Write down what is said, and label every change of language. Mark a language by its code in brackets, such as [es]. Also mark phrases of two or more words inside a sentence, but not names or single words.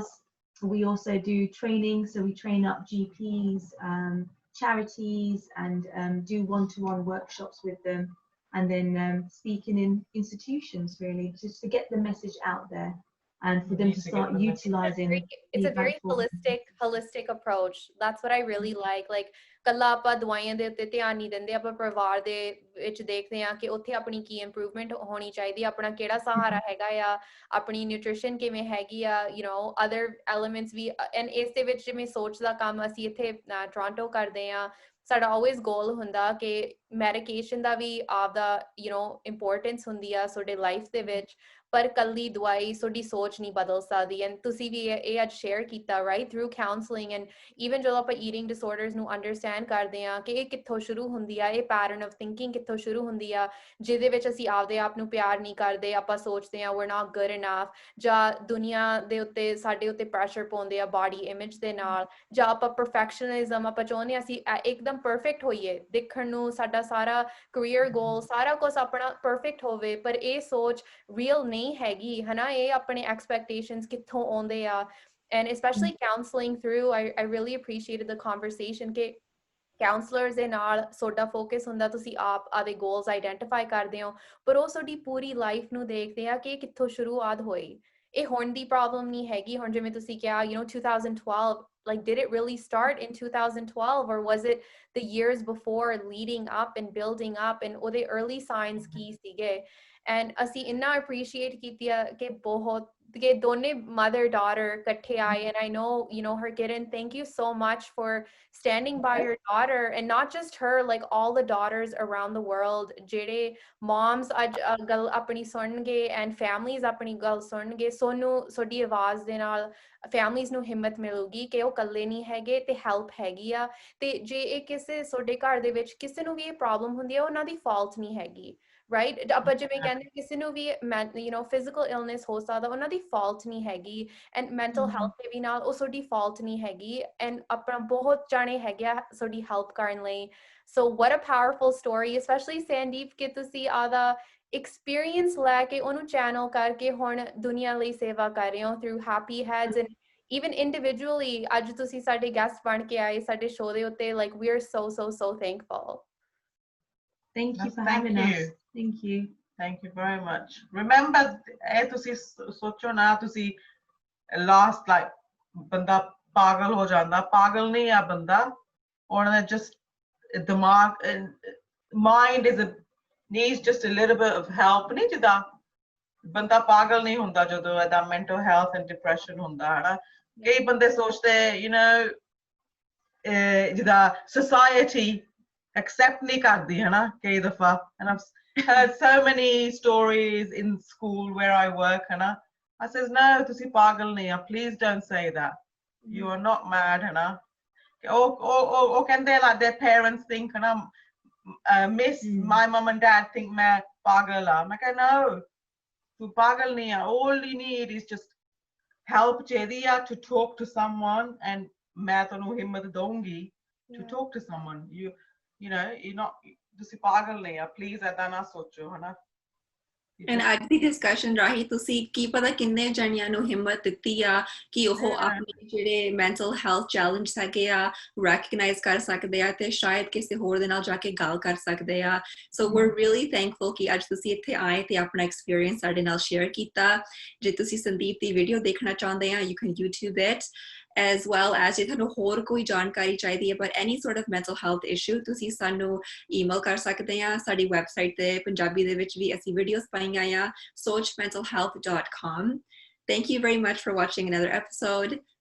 [en] We also do training, so we train up GPs, charities, and do one-to-one workshops with them, and then speaking in institutions, really, just to get the message out there and for them to start utilizing. It's a very holistic approach. That's what I really like. [pa] ਕੱਲਾ ਆਪਾਂ ਦਵਾਈਆਂ ਦੇ ਉੱਤੇ ਧਿਆਨ ਨਹੀਂ ਦਿੰਦੇ, ਆਪਾਂ ਪਰਿਵਾਰ ਦੇ ਵਿੱਚ ਦੇਖਦੇ ਹਾਂ ਕਿ ਉੱਥੇ ਆਪਣੀ ਕੀ ਇੰਪਰੂਵਮੈਂਟ ਹੋਣੀ ਚਾਹੀਦੀ, ਆਪਣਾ ਕਿਹੜਾ ਸਹਾਰਾ ਹੈਗਾ ਆ, ਆਪਣੀ ਨਿਊਟ੍ਰੀਸ਼ਨ ਕਿਵੇਂ ਹੈਗੀ ਆ, [en] you know other elements [pa] ਵੀ। ਐਂਡ ਇਸ ਦੇ ਵਿੱਚ ਜਿਵੇਂ ਸੋਚ ਦਾ ਕੰਮ ਅਸੀਂ ਇੱਥੇ ਟੋਰਾਂਟੋ ਕਰਦੇ ਹਾਂ, ਸਾਡਾ [en] always goal [pa] ਹੁੰਦਾ ਕਿ ਮੈਡੀਕੇਸ਼ਨ ਦਾ ਵੀ ਆਪਦਾ [en] you know importance [pa] ਹੁੰਦੀ ਆ ਤੁਹਾਡੇ ਲਾਈਫ ਦੇ ਵਿੱਚ, ਪਰ ਕੱਲੀ ਦਵਾਈ ਤੁਹਾਡੀ ਸੋਚ ਨਹੀਂ ਬਦਲ ਸਕਦੀ। ਐਂਡ ਤੁਸੀਂ ਵੀ ਇਹ ਅੱਜ ਸ਼ੇਅਰ ਕੀਤਾ, [en] right, through counseling. and even [pa] ਜਦੋਂ ਆਪਾਂ [en] eating disorders [pa] ਨੂੰ ਅੰਡਰਸਟੈਂਡ ਕਰਦੇ ਹਾਂ ਕਿ ਇਹ ਕਿੱਥੋਂ ਸ਼ੁਰੂ ਹੁੰਦੀ ਆ, ਇਹ [en] pattern of thinking [pa] ਕਿੱਥੋਂ ਸ਼ੁਰੂ ਹੁੰਦੀ ਆ, ਜਿਹਦੇ ਵਿੱਚ ਅਸੀਂ ਆਪਦੇ ਆਪ ਨੂੰ ਪਿਆਰ ਨਹੀਂ ਕਰਦੇ, ਆਪਾਂ ਸੋਚਦੇ ਹਾਂ [en] we're not good enough, [pa] ਜਾਂ ਦੁਨੀਆ ਦੇ ਉੱਤੇ ਸਾਡੇ ਉੱਤੇ ਪ੍ਰੈਸ਼ਰ ਪਾਉਂਦੇ ਆ [en] body image [pa] ਦੇ ਨਾਲ, ਜਾਂ ਆਪਾਂ ਪਰਫੈਕਸ਼ਨਿਜ਼ਮ, ਆਪਾਂ ਚਾਹੁੰਦੇ ਹਾਂ ਅਸੀਂ ਇੱਕਦਮ ਪਰਫੈਕਟ ਹੋਈਏ, ਦੇਖਣ ਨੂੰ ਸਾਡਾ ਸਾਰਾ [en] career goal [pa] ਸਾਰਾ ਕੁਝ ਆਪਣਾ ਪਰਫੈਕਟ ਹੋਵੇ, ਪਰ ਇਹ ਸੋਚ ਰੀਅਲ ਨਹੀਂ ਹੈਗੀ, ਹਨਾ। ਇਹ ਆਪਣੇ ਐਕਸਪੈਕਟੇਸ਼ਨਸ ਕਿੱਥੋਂ ਆਉਂਦੇ ਆ। [en] And especially counseling through, I really appreciated the conversation [pa] ਕਿ counselors ਦੇ ਨਾਲ ਤੁਹਾਡਾ ਫੋਕਸ ਹੁੰਦਾ, ਤੁਸੀਂ ਆਪ ਆਦੇ [en] goals identify [pa] ਕਰਦੇ ਹੋ, ਪਰ ਉਹ ਤੁਹਾਡੀ ਪੂਰੀ ਲਾਈਫ ਨੂੰ ਦੇਖਦੇ ਆ ਕਿ ਇਹ ਕਿੱਥੋਂ ਸ਼ੁਰੂਆਤ ਹੋਈ। ਇਹ ਹੁਣ ਦੀ ਪ੍ਰੋਬਲਮ ਨਹੀਂ ਹੈਗੀ। ਹੁਣ ਜਿਵੇਂ ਤੁਸੀਂ ਕਿਹਾ, [en] you know, 2012, like, did it really start in 2012, or was it the years before leading up and building up, and ਉਹਦੇ early signs [pa] ਕੀ ਸੀਗੇ? And ਅਸੀਂ ਇੰਨਾ appreciate ਕੀਤੀ ਕਿ ਬਹੁਤ the ਦੋਨੇ [en] mother daughter [pa] ਇਕੱਠੇ ਆਏ, [en] and I know, you know, Harkiran, thank you so much for standing by your daughter, and not just her, like all the daughters around the world, [pa] ਜਿਹੜੇ moms ਅੱਜ ਗੱਲ ਆਪਣੀ ਸੁਣਨਗੇ and families ਆਪਣੀ ਗੱਲ ਸੁਣਨਗੇ, ਸੋਨੂੰ ਤੁਹਾਡੀ ਆਵਾਜ਼ ਦੇ ਨਾਲ families ਨੂੰ ਹਿੰਮਤ ਮਿਲੂਗੀ ਕਿ ਉਹ ਇਕੱਲੇ ਨਹੀਂ ਹੈਗੇ ਤੇ help ਹੈਗੀ ਆ। ਤੇ ਜੇ ਇਹ ਕਿਸੇ ਤੁਹਾਡੇ ਘਰ ਦੇ ਵਿੱਚ ਕਿਸੇ ਨੂੰ ਵੀ ਇਹ ਪ੍ਰੋਬਲਮ ਹੁੰਦੀ ਹੈ, ਉਹਨਾਂ ਦੀ fault ਨਹੀਂ ਹੈਗੀ, right? ਆਪਾਂ ਜਿਵੇਂ ਕਹਿੰਦੇ ਕਿਸੇ ਨੂੰ ਵੀ [en] you know physical illness [pa] ਹੋ ਸਕਦਾ, ਉਹਨਾਂ ਦੀ fault ਨਹੀਂ ਹੈਗੀ, [en] and mental health [pa] ਦੇ ਵੀ ਨਾਲ ਉਹ ਤੁਹਾਡੀ fault ਨਹੀਂ ਹੈਗੀ, and ਆਪਣਾ ਬਹੁਤ ਜਾਣੇ ਹੈਗੇ ਆ ਤੁਹਾਡੀ help ਕਰਨ ਲਈ। [en] So what a powerful story, especially Sandeep, [pa] ਕਿ ਤੁਸੀਂ ਆਦਾ experience ਲੈ ਕੇ ਉਹਨੂੰ channel ਕਰਕੇ ਹੁਣ ਦੁਨੀਆ ਲਈ ਸੇਵਾ ਕਰ ਰਹੇ ਹੋ [en] through happy heads, and even individually [pa] ਅੱਜ ਤੁਸੀਂ ਸਾਡੇ guest ਬਣ ਕੇ ਆਏ ਸਾਡੇ show ਦੇ ਉੱਤੇ, [en] like we are so thankful. Thank you for having us. Thank you. Thank you very much. Remember, [pa] ਤੁਸੀਂ ਸੋਚੋ ਨਾ ਤੁਸੀਂ last like ਬੰਦਾ ਪਾਗਲ ਹੋ ਜਾਂਦਾ, ਪਾਗਲ ਨਹੀਂ ਆ ਬੰਦਾ, ਉਹਨਾਂ just ਦਿਮਾਗ [en] mind needs just a little bit of help, [pa] ਨਹੀਂ ਜਿੱਦਾਂ ਬੰਦਾ ਪਾਗਲ ਨਹੀਂ ਹੁੰਦਾ ਜਦੋਂ ਇਹਦਾ [en] mental health and depression [pa] ਹੁੰਦਾ ਹੈ ਨਾ। ਕਈ ਬੰਦੇ ਸੋਚਦੇ [en] you know [pa] ਜਿੱਦਾਂ society accept ਨਹੀਂ ਕਰਦੀ ਹੈ ਨਾ ਕਈ ਦਫਾ, [en] and I've heard so many stories in school where I work, and I says no, [pa] ਤੁਸੀਂ ਪਾਗਲ ਨਹੀਂ ਆ, [en] please don't say that, you are not mad, [pa] ਹੈ ਨਾ। ਉਹ ਕਹਿੰਦੇ [en] like their parents think, and miss my mom and dad think [pa] ਮੈਂ ਪਾਗਲ ਆ, ਮੈਂ ਕਹਿੰਦਾ no, ਤੂੰ ਪਾਗਲ ਨਹੀਂ ਆ, [en] all you need is just help [pa] ਚਾਹੀਦੀ ਆ [en] to talk to someone, and [pa] ਮੈਂ ਤੁਹਾਨੂੰ ਹਿੰਮਤ ਦਊਂਗੀ [en] to talk to someone, you know you're not, [pa] ਤੁਸੀਂ ਪਾਗਲ ਨਹੀਂ ਆ, please ਏਦਾਂ ਨਾ ਸੋਚੋ, ਹੈ ਨਾ। And ਅੱਜ ਦੀ ਡਿਸਕਸ਼ਨ ਰਾਹੀਂ ਤੁਸੀਂ ਕੀ ਪਤਾ ਕਿੰਨੇ ਜਣਿਆਂ ਨੂੰ ਹਿੰਮਤ ਦਿੱਤੀ ਆ ਕਿ ਉਹ ਆਪਣੇ ਜਿਹੜੇ [en] mental health challenge [pa] ਹੈਗੇ ਆ ਰੈਕਗਨਾਈਜ਼ ਕਰ ਸਕਦੇ ਆ ਤੇ ਸ਼ਾਇਦ ਕਿਸੇ ਹੋਰ ਦੇ ਨਾਲ ਜਾ ਕੇ ਗੱਲ ਕਰ ਸਕਦੇ ਆ। ਸੋ [en] we're really thankful [pa] ਕਿ ਅੱਜ ਤੁਸੀਂ ਇੱਥੇ ਆਏ ਤੇ ਆਪਣਾ ਐਕਸਪੀਰੀਅੰਸ ਸਾਡੇ ਨਾਲ ਸ਼ੇਅਰ ਕੀਤਾ। ਜੇ ਤੁਸੀਂ ਸੰਦੀਪ ਦੀ ਵੀਡੀਓ ਦੇਖਣਾ ਚਾਹੁੰਦੇ ਆ, [en] you can YouTube it, as well as [pa] ਜੇ ਤੁਹਾਨੂੰ ਹੋਰ ਕੋਈ ਜਾਣਕਾਰੀ ਚਾਹੀਦੀ ਹੈ [en] but any sort of mental health issue, [pa] ਤੁਸੀਂ ਸਾਨੂੰ email ਕਰ ਸਕਦੇ ਆ। ਸਾਡੀ ਵੈਬਸਾਈਟ ਤੇ ਪੰਜਾਬੀ ਦੇ ਵਿੱਚ ਵੀ ਅਸੀਂ ਵੀਡੀਓਜ਼ ਪਾਈਆਂ ਆ, sochmentalhealth.com. [en] Thank you very much for watching another episode.